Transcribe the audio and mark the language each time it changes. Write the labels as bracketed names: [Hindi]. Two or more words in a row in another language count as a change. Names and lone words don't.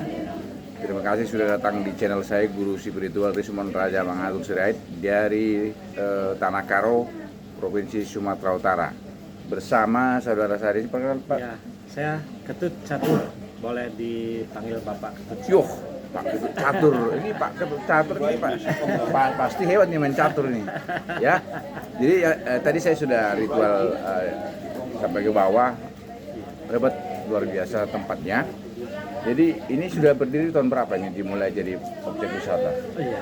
[Indonesian] Terima kasih sudah datang di channel saya Guru Spiritual Rismon Raja Mangagung Sirait dari Tanah Karo, Provinsi Sumatera Utara. Bersama saudara saya ini, perkenalkan Pak. Ya, saya Ketut Catur. Boleh dipanggil Bapak Ketut. Yuh, Pak Ketut Catur. Ini Pak Ketut Catur ini Pak pasti hebat nih main catur nih. Ya. Jadi tadi saya sudah ritual sampai ke bawah. Hebat, luar biasa tempatnya. Jadi ini sudah berdiri tahun berapa ini dimulai jadi objek wisata? Oh iya.